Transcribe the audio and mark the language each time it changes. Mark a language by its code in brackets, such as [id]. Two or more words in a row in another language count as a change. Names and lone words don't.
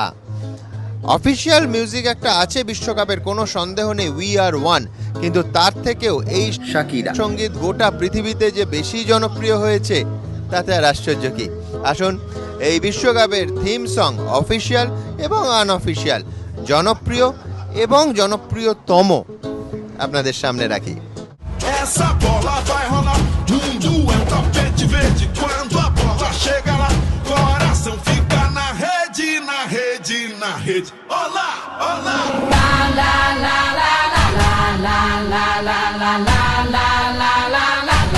[bn] অফিসিয়াল মিউজিক একটা আছে বিশ্বকাপের, কোনো সন্দেহ নেই, উই আর ওয়ান, কিন্তু তার থেকেও এই শাকিরা সঙ্গীত গোটা পৃথিবীতে যে বেশি জনপ্রিয় হয়েছে তাতে আর আশ্চর্য কি। আসুন এই বিশ্বকাপের [en] theme song, [bn] অফিসিয়াল এবং আনঅফিসিয়াল, জনপ্রিয় এবং জনপ্রিয়তম আপনাদের সামনে রাখি। [pt] Essa bola vai rolar, mundo é tapete verde. Quando a bola chega lá, coração fica na rede, na rede, na rede. Olá, olá. La la la la la la la la la la la la la la la la.